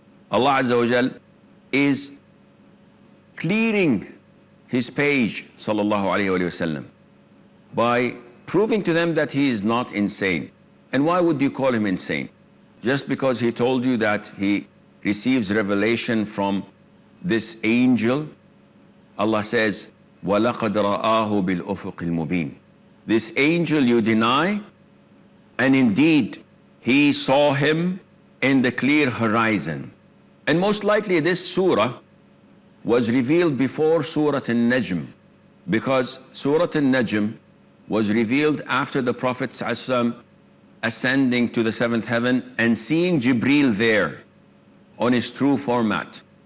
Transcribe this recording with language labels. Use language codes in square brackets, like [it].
[en] Allah Azza wa Jal is clearing his page, sallallahu alayhi wa sallam, by proving to them that he is not insane. And why would you call him insane? Just because he told you that he receives revelation from this angel? Allah says, [ar] وَلَقَدْ رَآهُ بِالْأُفُقِ الْمُبِينِ. [en] This angel you deny, and indeed he saw him in the clear horizon. And most likely this surah was revealed before Surah An-Najm, because Surah An-Najm was revealed after the Prophet ﷺ ascending to the seventh heaven and seeing Jibreel there on his true format.